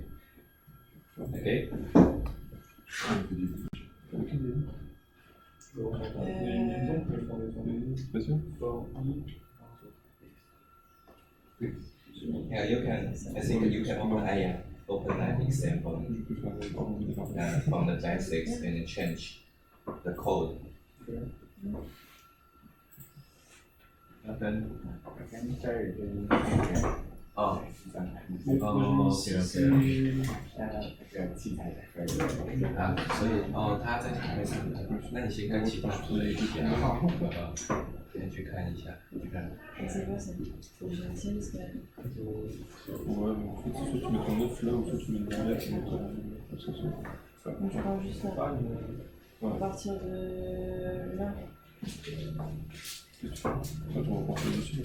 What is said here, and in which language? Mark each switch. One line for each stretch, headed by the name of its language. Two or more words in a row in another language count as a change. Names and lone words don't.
English: Okay. Yeah, you can. I think you can open that example from the basics and change the code. Oh, OK。
Chinese: 所以他在台上，那你先跟其他同学一起先去看一下，去看。
French: C'est quoi ça? Faut que je retienne parce que. Ouais, mais en fait, soit tu mets ton 9 là, ou soit tu mets le derrière, tu mets ton. Donc je prends juste là. À partir de là. Ça, tu vas porter dessus.